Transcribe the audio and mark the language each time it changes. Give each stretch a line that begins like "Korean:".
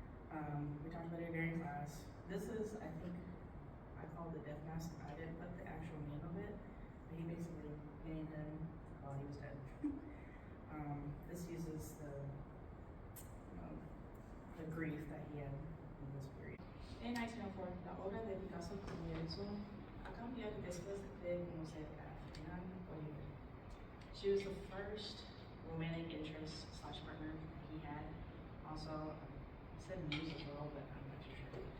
English: We talked about it during class. This is, I think, I call it the death mask. I didn't put the actual name of it, but he basically gained him while he was dead. This uses the grief that he had in this period.
Spanish: En 1904, la obra de Picasso comienzo a cambiar después de conocer a Fernand Olivier.
English: She was the first romantic interest / partner he had. Also, I said muse as well, but I'm not too sure.